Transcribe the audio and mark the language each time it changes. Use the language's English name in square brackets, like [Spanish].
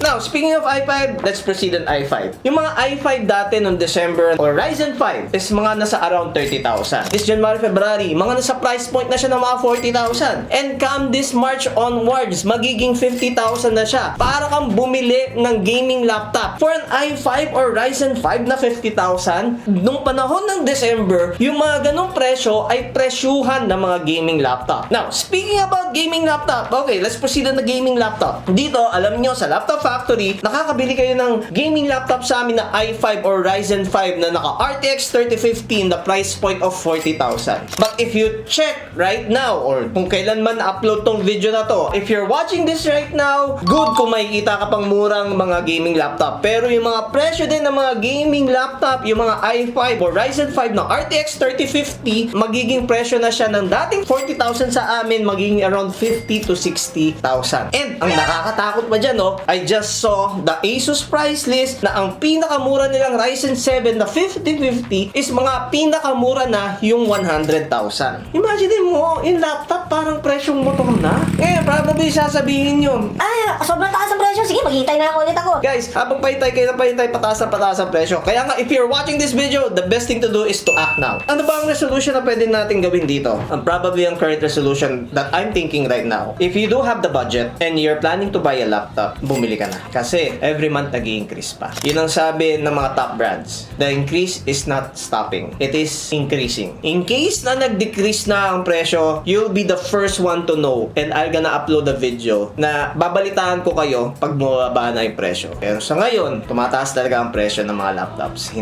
[English] Now, speaking of i5, let's proceed on i5. Yung mga i5 dati nung December or Ryzen 5 is mga nasa around 30,000. [Filipino] This January, February, mga nasa price point na siya ng mga 40,000. And come this March onwards, magiging 50,000 na siya. Para kang bumili ng gaming laptop. For an i5 or Ryzen 5 na 50,000, nung panahon ng December, yung mga ganong presyo ay presyuhan ng mga gaming laptop. [English] Now, speaking about gaming laptop, okay, let's proceed on the gaming laptop. [Filipino] Dito, alam nyo, sa Laptop Factory, nakakabili kayo ng gaming laptop sa amin na i5 or Ryzen 5 na naka RTX 3050, the price point of 40,000. But if you check [English] right now or kung kailan man upload tong video na to. If you're watching this right now, good kung makikita ka pang murang mga gaming laptop. [Filipino] Pero yung mga presyo din ng mga gaming laptop, yung mga i5 o Ryzen 5 na RTX 3050, magiging presyo na siya ng dating 40,000 sa amin, magiging around 50 to 60,000. And ang nakakatakot pa dyan, no, I just saw the Asus price list na ang pinakamura nilang Ryzen 7 na 5050 is mga pinakamura na yung 100,000. Imagine mo, yung laptop parang presyong motor na. Ngayon, probably sasabihin yun, Ay, sobrang taas ang presyo. Sige, maghihintay na lang ulit ako. guys, habang pahintay kayo na pahintay, pataas ang presyo. [English] Kaya nga, if you're watching this video, the best thing to do is to act now. [Filipino] Ano ba ang resolution na pwede natin gawin dito? [English] Probably ang current resolution that I'm thinking right now. If you do have the budget and you're planning to buy a laptop, bumili ka na. [Filipino] Kasi every month nag-i-increase pa. Yun ang sabi ng mga top brands. [English] The increase is not stopping. It is increasing. In case na nag-decrease na ang presyo, you'll be the first one to know. And I'm gonna upload a video na babalitaan ko kayo pag bumaba na yung presyo. [Filipino] Pero sa ngayon, tumataas talaga ang presyo ng mga laptops.